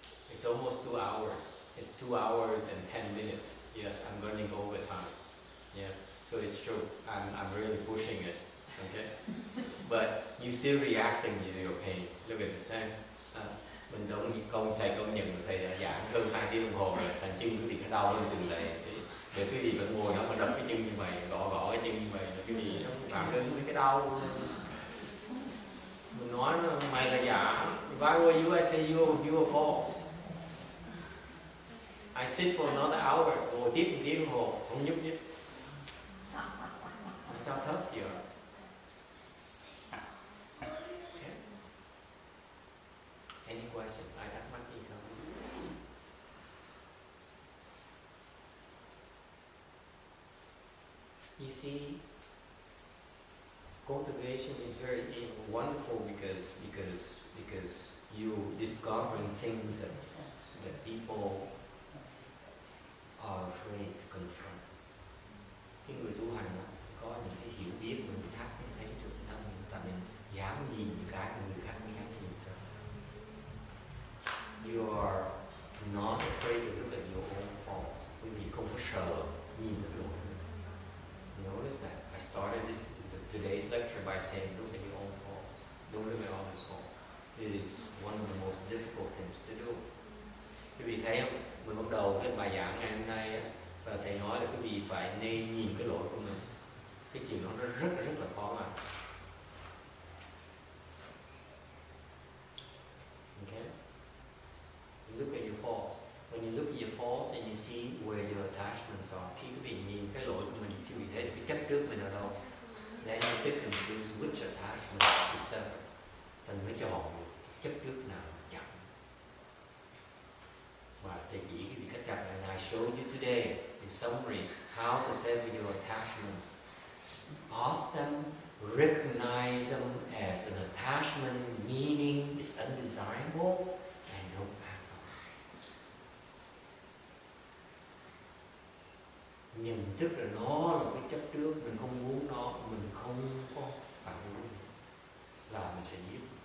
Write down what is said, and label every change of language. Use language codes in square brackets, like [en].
[en] It's almost 2 hours. It's 2 hours and 10 minutes. Yes, I'm running over time. Yes, so it's true. I'm really pushing it. Okay, but you still reacting to your pain. Look at the same. [vi] Mình thầy công nhận thầy đã giảng hơn 2 tiếng đồng hồ rồi, thành chân quý vị nó đau hơn từng này. Để quý vị vẫn ngồi đó mà đập cái chân như vậy, gõ cái chân như vậy, quý vị nó phạm đến cái đau. Mình nói mày là giả. [en] If I were you, I say you are false. I sit for another hour, [vi] ngồi tiếp 1 tiếng đồng hồ, không nhúc nhích. [en] That's how tough you are. Okay. Any question? [vi] Ai thắc mắc gì không? [en] You see, cultivation is very wonderful because you discovering things that people are afraid to confront. [vi] Cái người tu hành đó, có những cái hiểu biết, mình thắc mình thấy được tâm mình, tại mình dám nhìn những cái người khác không dám nhìn sao. [en] You are not afraid to look at your own faults. [vi] Quý vị không có sợ nhìn được lỗi. [en] Notice that. I started today's lecture by saying, look at your own faults. Don't look at others' faults. It is one of the most difficult things to do. [vi] Quý vị thấy không? Mình bắt đầu cái bài giảng ngày hôm nay và thầy nói là quý vị phải nên nhìn cái lỗi của mình. Cái chuyện đó nó rất là khó mà. [en] Okay? You look at your faults. When you look at your faults and you see where your attachments are, [vi] khi quý vị nhìn cái lỗi của mình, quý vị thấy cái chấp trước mình ở đâu, [en] then you pick and choose which attachment to sever. [vi] Thành mới chọn chấp trước nào chặt. Và thầy chỉ cái vị cách chặt này, [en] I showed you today in summary how to sever your attachments. Spot them, recognize them as an attachment, meaning it's undesirable, and don't act on it. [vi] Nhận thức là nó là cái chấp trước, mình không muốn nó, mình không có phản ứng, là mình sẽ giết.